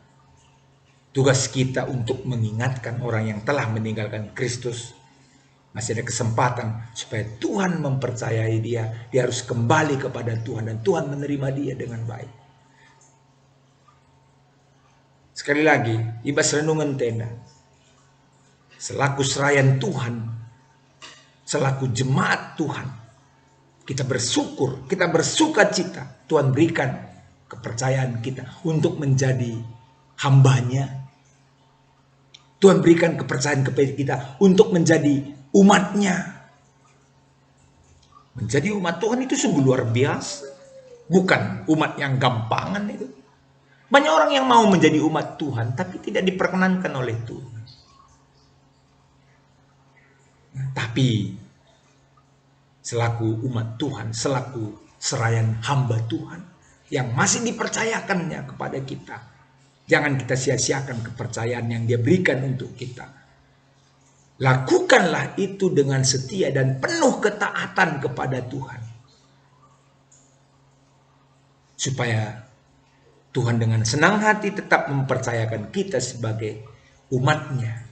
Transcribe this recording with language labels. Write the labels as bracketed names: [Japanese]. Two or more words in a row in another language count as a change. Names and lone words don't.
[Indonesian] Tugas kita untuk mengingatkan orang yang telah meninggalkan Kristus. Masih ada kesempatan supaya Tuhan mempercayai dia. Dia harus kembali kepada Tuhan dan Tuhan menerima dia dengan baik. Sekali lagi, [Batak Karo] ibas renungan tenda. [Indonesian] Selaku serayan Tuhan, selaku jemaat Tuhan, kita bersyukur, kita bersuka cita. Tuhan berikan kepercayaan kita untuk menjadi hambanya. Tuhan berikan kepercayaan kepada kita untuk menjadi umatnya. Menjadi umat Tuhan itu sungguh luar biasa. Bukan umat yang gampangan itu. Banyak orang yang mau menjadi umat Tuhan tapi tidak diperkenankan oleh Tuhan. Tapi selaku umat Tuhan, selaku serayan hamba Tuhan yang masih dipercayakannya kepada kita, jangan kita sia-siakan kepercayaan yang dia berikan untuk kita. Lakukanlah itu dengan setia dan penuh ketaatan kepada Tuhan. Supaya Tuhan dengan senang hati tetap mempercayakan kita sebagai umatnya.